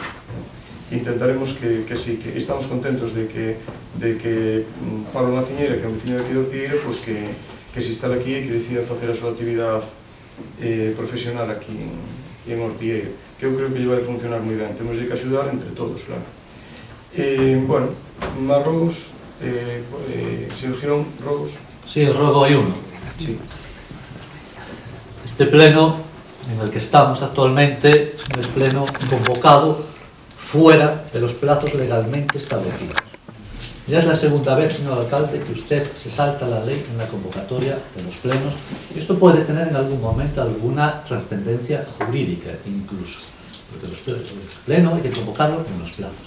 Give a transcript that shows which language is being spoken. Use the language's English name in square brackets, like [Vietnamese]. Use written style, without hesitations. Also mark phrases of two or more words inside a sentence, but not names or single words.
[Galician] Intentaremos que sí, que estamos contentos de que Pablo Maciñeira, que é un veciño de aquí de Ortigueira, pues que se instala aquí e que decida facer a súa actividade profesional aquí en Ortigueira. que eu creo que lle vai funcionar moi ben. Temos que axudar entre todos, claro. Bueno, máis rogos, señor Girón, rogos. [Spanish] Sí, rogo hay uno. Sí. Este pleno en el que estamos actualmente es un pleno convocado fuera de los plazos legalmente establecidos. Ya es la segunda vez, señor alcalde, que usted se salta la ley en la convocatoria de los plenos, y esto puede tener en algún momento alguna trascendencia jurídica incluso, porque los plenos hay que convocarlo en los plazos.